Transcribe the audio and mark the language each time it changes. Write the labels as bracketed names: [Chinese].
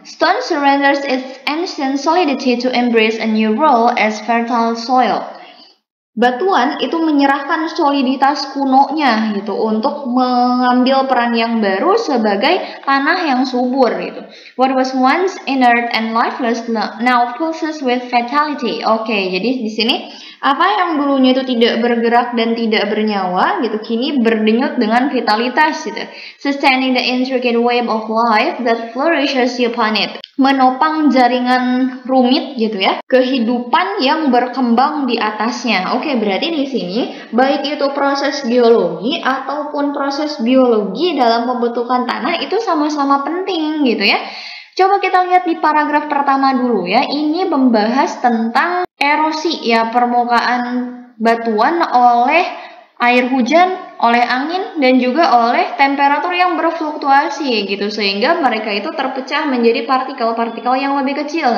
[English] Stone surrenders its ancient solidity to embrace a new role as fertile soil. [Indonesian] Batuan itu menyerahkan soliditas kunonya gitu untuk mengambil peran yang baru sebagai tanah yang subur gitu. [English] What was once inert and lifeless now pulses with vitality. [Indonesian] Oke, jadi di sini Apa yang dulunya itu tidak bergerak dan tidak bernyawa gitu, kini berdenyut dengan vitalitas gitu. [English] Sustaining the intricate web of life that flourishes upon it. [Indonesian] Menopang jaringan rumit gitu ya, kehidupan yang berkembang di atasnya. Oke, berarti di sini baik itu proses geologi ataupun proses biologi dalam pembentukan tanah itu sama-sama penting gitu ya. Coba kita lihat di paragraf pertama dulu ya. Ini membahas tentang erosi ya, permukaan batuan oleh air hujan, oleh angin, dan juga oleh temperatur yang berfluktuasi gitu, sehingga mereka itu terpecah menjadi partikel-partikel yang lebih kecil.